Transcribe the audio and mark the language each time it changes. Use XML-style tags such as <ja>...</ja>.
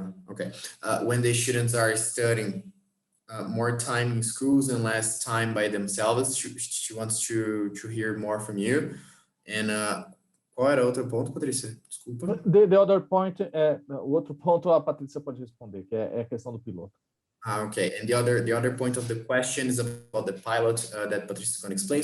<en>Okay, when the students are studying more time in schools and less time by themselves, she wants to hear more from you.</en> <pt>And qual era o outro ponto, Patrícia? Desculpa.</pt> <en>The other point,</en> <pt>o outro ponto a Patrícia pode responder, que é a questão do piloto.</pt> <en>Okay, and the other point of the question is about the pilot that Patrícia is going to explain.</en>